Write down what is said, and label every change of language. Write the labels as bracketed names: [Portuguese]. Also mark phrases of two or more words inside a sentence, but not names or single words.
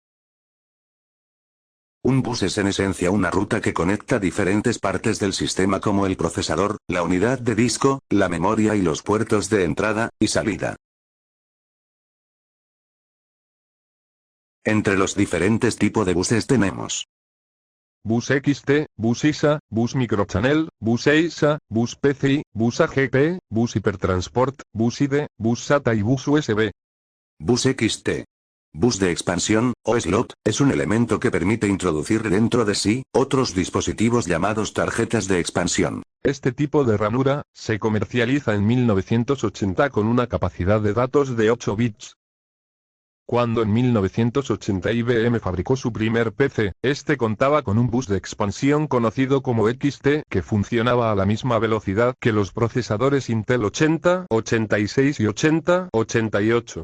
[Spanish] Un bus es en esencia una ruta que conecta diferentes partes del sistema como el procesador, la unidad de disco, la memoria y los puertos de entrada y salida. Entre los diferentes tipos de buses tenemos Bus XT, Bus ISA, Bus Microchannel, Bus EISA, Bus PCI, Bus AGP, Bus Hipertransport, Bus IDE, Bus SATA y Bus USB. Bus XT. Bus de expansión, o slot, es un elemento que permite introducir dentro de sí, otros dispositivos llamados tarjetas de expansión. Este tipo de ranura, se comercializa en 1980 con una capacidad de datos de 8 bits. Cuando en 1980 IBM fabricó su primer PC, este contaba con un bus de expansión conocido como XT que funcionaba a la misma velocidad que los procesadores Intel 80, 86 y 80, 88.